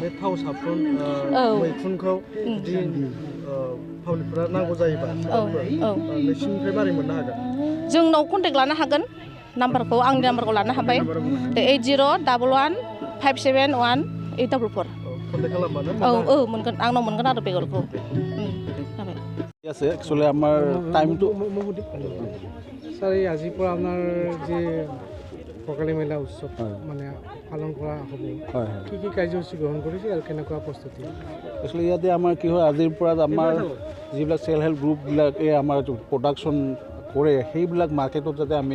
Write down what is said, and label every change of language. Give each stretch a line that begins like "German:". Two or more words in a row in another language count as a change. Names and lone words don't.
Bodo: बे थाव साबुन मैखुनखौ जुदि पाब्लिकफोरा नांगौ जायोबा नोंसिनिफ्राय मारै मोननो हागोन? जोंनाव कन्टेक्ट लानो हागोन नाम्बारखौ आंनि नाम्बारखौ लानो हाबाय 8011571844। कन्टेक्ट खालामबानो मोनगोन आंनाव मोनगोन आरो बेगरखौ।
Assamese: আছে একচুয়ালি আমার টাইমটো স্যার এই আজিৰ পৰা আপোনাৰ যে ভোগালী মেলা উৎসৱ মানে পালন কৰা হ'ব কি কাৰ্যসূচী গ্ৰহণ কৰিছে আৰু কেনেকুৱা প্ৰস্তুতি? একচুয়ালি ইয়াতে আমাৰ কি হয় আজিৰ পৰা আমাৰ যিবিলাক চেল্ফ হেল্প গ্ৰুপবিলাকে আমাৰ প্ৰডাকশ্যন কৰে সেইবিলাক মাৰ্কেটত যাতে আমি